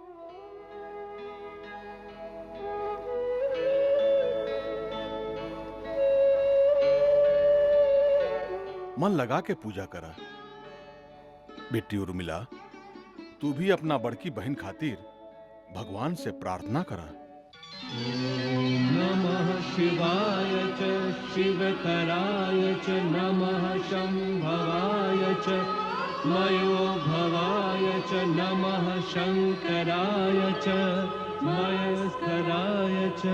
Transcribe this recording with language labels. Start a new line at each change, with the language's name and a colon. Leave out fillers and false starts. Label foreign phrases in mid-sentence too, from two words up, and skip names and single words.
Bhojpuri: मन लगा के पूजा करा। बेटी उर्मिला, तू भी अपना बड़की बहन खातिर भगवान से प्रार्थना करा।
Sanskrit: नमः शिवाय च शिवतराय च नमः शंभवाय च मयो भवाय च नमः शंकराय च मयस्कराय च।